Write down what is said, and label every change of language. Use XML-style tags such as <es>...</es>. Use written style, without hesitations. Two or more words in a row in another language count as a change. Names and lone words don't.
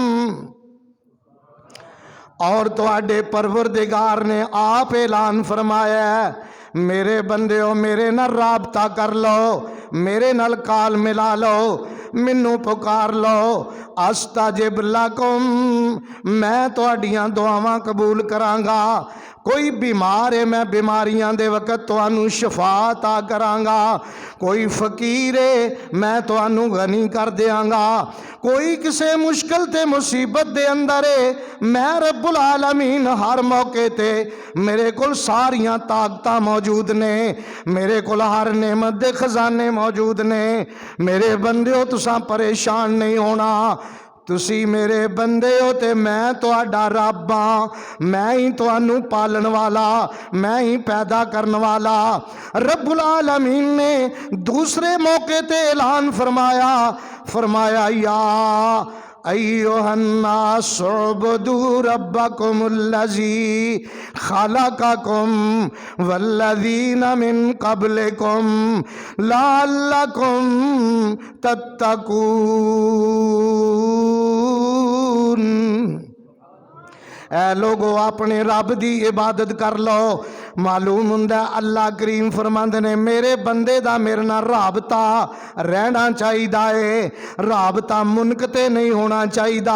<pa>اور تہاڈے پروردگار نے آپ اعلان فرمایا ہے، میرے بندیو میرے نال رابطہ کر لو، میرے نال کال ملا لو، مینوں پکار لو</pa> <ar>أستجب لكم,</ar> <pa>میں تہاڈیاں دعاواں قبول کراں گا. کوئی بیمار ہے، میں بیماریاں دے وقت تہانوں شفا عطا کراں گا. کوئی فقیر ہے، میں تہانوں غنی کر دینگا. کوئی کسی مشکل تے مصیبت دے اندر ہے، میں ربّ العالمین ہر موقعے تے میرے کول ساریاں طاقتاں موجود نیں، میرے کول ہر نعمت دے خزانے موجود نیں. میرے بندے تساں پریشان نہیں ہونا، تسی میرے بندے ہو تے میں تہاڈا رب ہاں. میں ہی تہانوں پالن والا، میں ہی پیدا کرنے والا. ربّ العالمین نے دوسرے موقعے تے اعلان فرمایا، فرمایا</pa> <ar>يا أيها الناس اعبدوا ربكم الذي خلقكم والذين من قبلكم لعلكم تتقون.</ar> <ur>اے لوگو اپنے رب کی عبادت کر لو.</ur> <pa>معلوم ہندا اللہ کریم فرماندے نیں میرے بندے دا میرے نال رابطہ رہنا چاہیدا ہے، رابطہ منقطع نہیں ہونا چاہیدا.</pa>